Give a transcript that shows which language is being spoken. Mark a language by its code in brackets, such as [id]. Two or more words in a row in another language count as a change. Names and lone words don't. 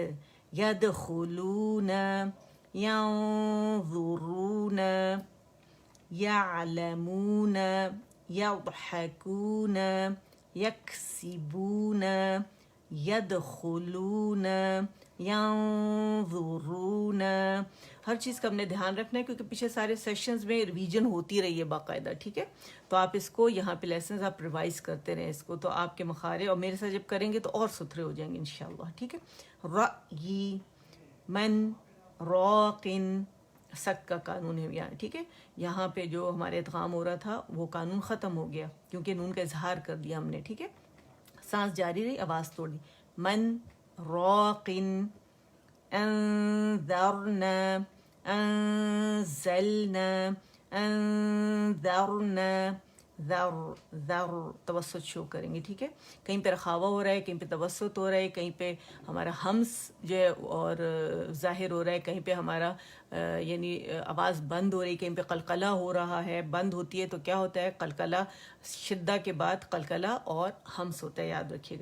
[ar] یدخلون، ینظرون، یعلمون، یضحکون، یکسبون، یدخلون، ینظرون. [ur] ہر چیز کا ہم نے دھیان رکھنا ہے کیونکہ پیچھے سارے سیشنز میں ریویژن ہوتی رہی ہے باقاعدہ. ٹھیک ہے، تو آپ اس کو یہاں پہ لیسنز آپ ریوائز کرتے رہیں اس کو، تو آپ کے مخارج اور میرے ساتھ جب کریں گے تو اور ستھرے ہو جائیں گے انشاءاللہ. ٹھیک ہے، [ar] رأی، من، راقن. [ur] سک کا قانون ہے یہاں. ٹھیک ہے، یہاں پہ جو ہمارے ادغام ہو رہا تھا وہ قانون ختم ہو گیا کیونکہ نون کا اظہار کر دیا ہم نے. ٹھیک ہے، سانس جاری رہی، آواز توڑ دی. [ar] من راقن، انذرنا، انزلنا، انذرنا. [ur] ذر ذر توسط شو کریں گے. ٹھیک ہے، کہیں پہ رخاوہ ہو رہا ہے، کہیں پہ توسط ہو رہا ہے، کہیں پہ ہمارا ہمس جو ہے اور ظاہر ہو رہا ہے، کہیں پہ ہمارا یعنی آواز بند ہو رہی، کہیں پہ قلقلہ ہو رہا ہے. بند ہوتی ہے تو کیا ہوتا ہے، قلقلہ شدہ کے بعد قلقلہ اور ہمس ہوتا ہے، یاد رکھیے گا.